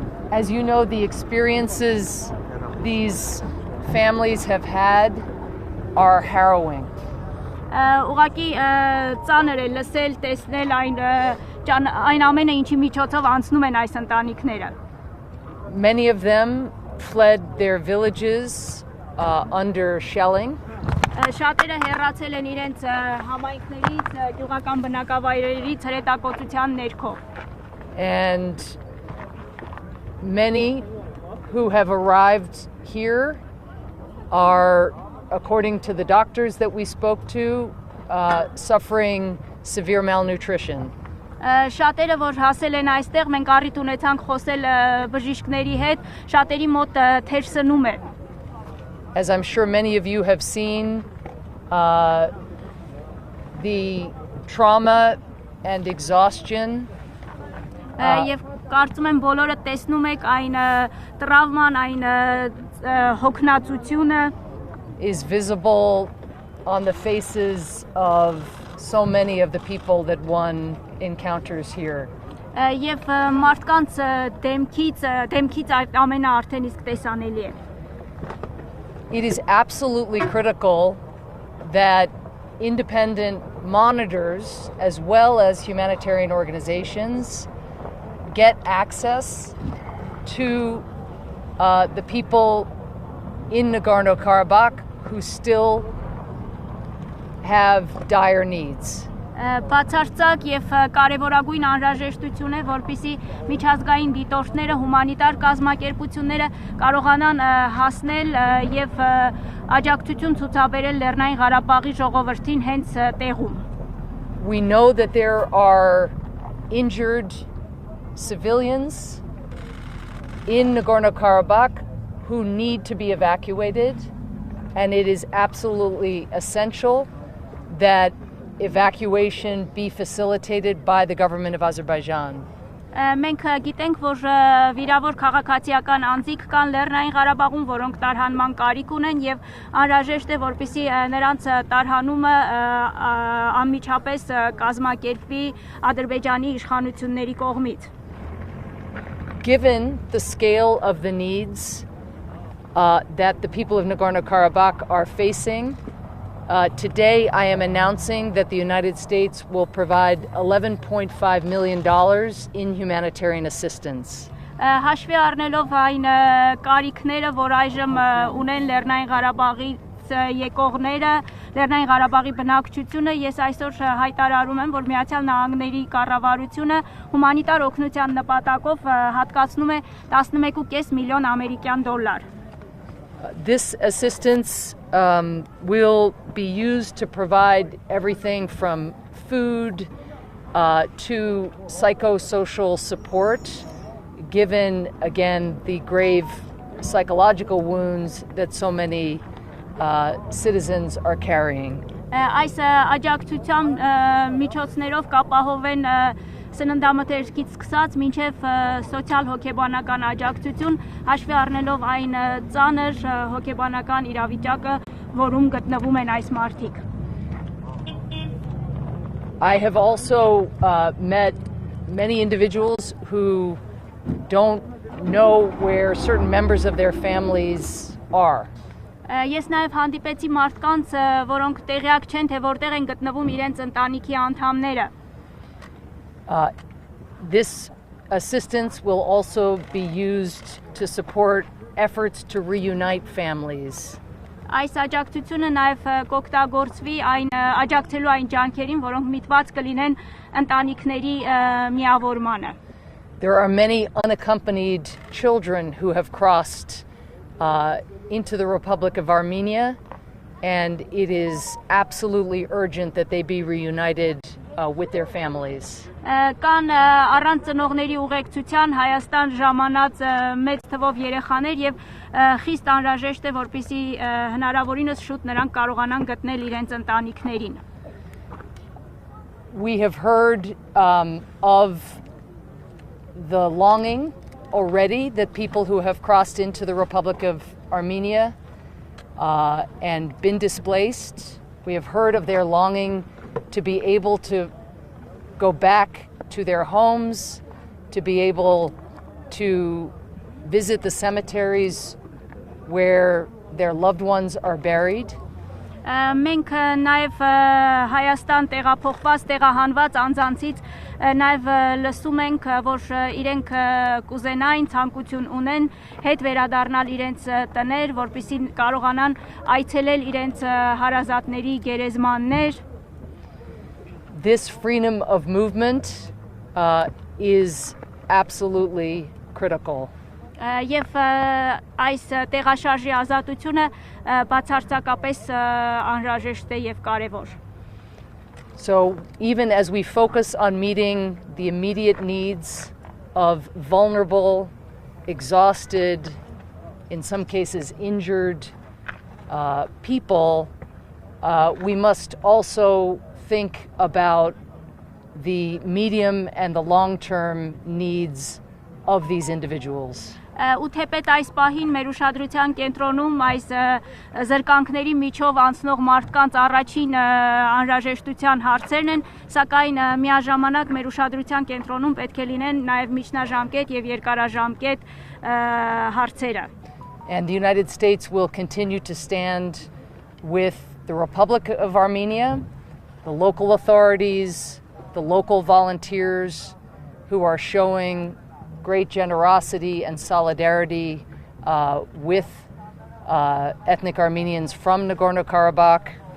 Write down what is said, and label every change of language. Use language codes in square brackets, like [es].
[en] As you know, the experiences these families have had are harrowing. [hy] Ուղղակի ծանր է լսել, տեսնել այն ամենը ինչի միջոցով անցնում են այս ընտանիքները. [en] Many of them fled their villages under shelling. [hy] Շատերը հեռացել են իրենց համայնքներից, գյուղական բնակավայրերից հրետակոծության ներքո. [en] And many who have arrived here are, according to the doctors that we spoke to, suffering severe malnutrition. [hy] Շատերը որ հասել են այստեղ, մենք առիթ ունեցանք խոսել բժիշկների հետ, շատերի մոտ թերսնում է. [en] As I'm sure many of you have seen, the trauma and exhaustion [hy] Եվ կարծում եմ բոլորը տեսնում եք այն տրավման, այն հոգնածությունը [en] is visible on the faces of so many of the people that one encounters here. [hy] Եվ մարդկանց դեմքից այդ ամենը արդեն իսկ տեսանելի է. [en] It is absolutely critical that independent monitors, as well as humanitarian organizations, get access to the people in Nagorno-Karabakh who still have dire needs. [hy] Բացարձակ եւ կարեւորագույն անհրաժեշտություն է, որպեսզի միջազգային դիտորդները, հումանիտար կազմակերպությունները կարողանան հասնել եւ աջակցություն ցուցաբերել Լեռնային Ղարաբաղի ժողովրդին հենց տեղում. [en] We know that there are injured civilians in Nagorno-Karabakh who need to be evacuated, and it is absolutely essential that evacuation be facilitated by the government of Azerbaijan. [hy] Մենք գիտենք, որ վիրավոր քաղաքացիական անձիկ կան Լեռնային Ղարաբաղում, որոնք տարհանման կարիք ունեն եւ անհրաժեշտ է, որպեսզի նրանց տարհանումը անմիջապես կազմակերպվի Ադրբեջանի իշխանությունների կողմից. [en] Given the scale of the needs that the people of Nagorno-Karabakh are facing, today I am announcing that the United States will provide $11.5 million in humanitarian assistance. [hy] Հաշվի առնելով այն կարիքները, որ այժմ ունեն Լեռնային Ղարաբաղից եկողները, Լեռնային Ղարաբաղի բնակչությունը, ես այսօր հայտարարում եմ, որ Միացյալ Նահանգների կառավարությունը հումանիտար օգնության նպատակով հատկացնում է 11.5 միլիոն ամերիկյան դոլար. [en] This assistance will be used to provide everything from food to psychosocial support, given, again, the grave psychological wounds that so many citizens are carrying. [hy] Այս աջակցության միջոցներով կապահովեն սննդամթերքից սկսած մինչև սոցիալ հոգեբանական աջակցություն, հաշվի առնելով այն ծանր հոգեբանական իրավիճակը, որում գտնվում են այս մարդիկ. [en] I have also met many individuals who don't know where certain members of their families are. [hy] Ես նաև հանդիպեցի մարդկանց, որոնք տեղյակ չեն, թե որտեղ են գտնվում իրենց ընտանիքի անդամները. [en] This assistance will also be used to support efforts to reunite families. [hy] Այս աջակցությունը նաև կօգտագործվի աջակցելու այն ջանքերին, որոնք միտված կլինեն ընտանիքների միավորմանը. [en] There are many unaccompanied children who have crossed into the Republic of Armenia, and it is absolutely urgent that they be reunited with their families. [hy] Կան առանց ծնողների ուղեկցության Հայաստան ժամանած մեծ թվով երեխաներ եւ խիստ անհրաժեշտ է որպեսզի հնարավորինս շուտ նրանք կարողանան գտնել իրենց ընտանիքներին. [en] We have heard of the longing already that people who have crossed into the Republic of Armenia and been displaced, we have heard of their longing to be able to go back to their homes, to be able to visit the cemeteries where their loved ones are buried. [hy] Մենք նաև Հայաստան տեղափոխված, տեղահանված անձանցից նաև լսում ենք, որ իրենք կուզենային ցանկություն ունեն հետ վերադառնալ իրենց տներ, որպեսզի կարողանան այցելել իրենց հարազատների գերեզմաններ. [en] This freedom of movement is absolutely critical. [hy] Եվ այս տեղաշարժի ազատությունը բացարձակապես անհրաժեշտ է եւ կարեւոր. [en] So even as we focus on meeting the immediate needs of vulnerable, exhausted, in some cases injured people, we must also think about the medium and the long-term needs of these individuals. [hy] Ու թեպետ այս պահին մեր ուշադրության կենտրոնում այս զրկանքների միջով անցնող մարդկանց առաջին անհրաժեշտության հարցերն են, սակայն միաժամանակ մեր ուշադրության կենտրոնում պետք է լինեն նաև միջնաժամկետ եւ երկարաժամկետ հարցերը. [en] And the United States will continue to stand with the Republic of Armenia, the local authorities, the local volunteers who are showing great generosity and solidarity with ethnic Armenians from Nagorno-Karabakh.